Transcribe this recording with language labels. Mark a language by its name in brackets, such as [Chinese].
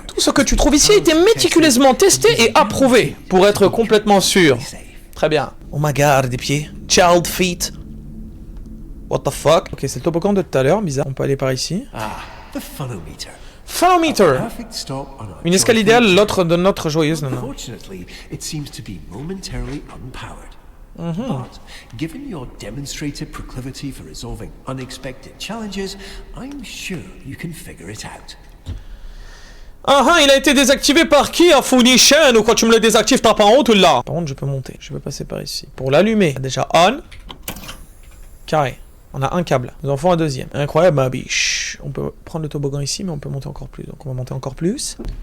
[French] Tout ce que tu trouves ici a été méticuleusement testé et approuvé pour être complètement sûr. Très bien. [English] Oh my god, [French] des pieds. [English] Child feet. What the fuck? [French] Ok, c'est le toboggan de tout à l'heure, bizarre. On peut aller par ici. [English] Ah, the funnel-meter. Funnel-meter. Perfect stop on our [French] Une escale [English] joyful [French] idéale, l'autre de notre joyeuse nana. [English] Unfortunately, it seems to be momentarily unpowered. But, given your demonstrated proclivity for resolving unexpected challenges, I'm sure you can figure it out. [French] Il a été désactivé par qui? Funition, ou quand tu me le désactives, t'as pas honte ou là? Par contre, je peux monter. Je peux passer par ici. Pour l'allumer, déjà on. Carré. On a un câble. Nous en faut un deuxième. Incroyable, ma biche. On peut prendre le toboggan ici, mais on peut monter encore plus. Donc on va monter encore plus.